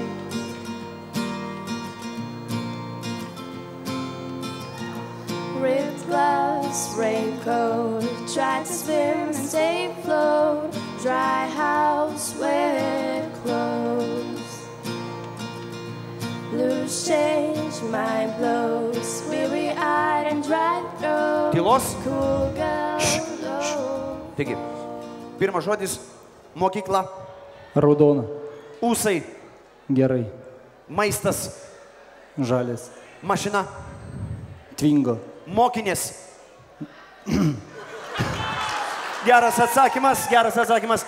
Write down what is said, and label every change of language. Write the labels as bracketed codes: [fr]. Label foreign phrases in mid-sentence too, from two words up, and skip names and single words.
[en] Ripped gloves, raincoat, tried to swim and stay afloat. Dry house, wet clothes. Loose change, mind blows. Weary-eyed and dry throat. [lt] Tylos. [en] Cool girl, low. [lt] Taigi, pirmas žodis - mokykla. Raudona. Ūsai. Gerai. Maistas. Žalias. Mašina. Twingo. Mokinės. Geras atsakymas, geras atsakymas.